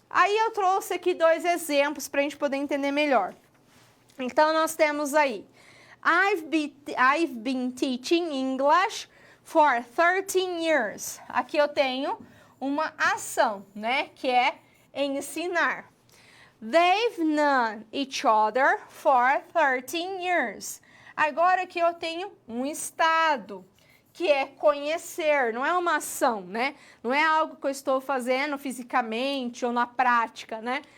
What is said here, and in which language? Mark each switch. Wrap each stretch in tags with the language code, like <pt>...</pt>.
<pt>Aí eu trouxe aqui 2 exemplos para a gente poder entender melhor. Então, nós temos aí,</pt> <en>I've been teaching English for 13 years.</en> <pt>Aqui eu tenho uma ação, né, que é ensinar.</pt> <en>They've known each other for 13 years.</en> <pt>Agora aqui eu tenho um estado, que é conhecer, não é uma ação, né? Não é algo que eu estou fazendo fisicamente ou na prática, né?</pt>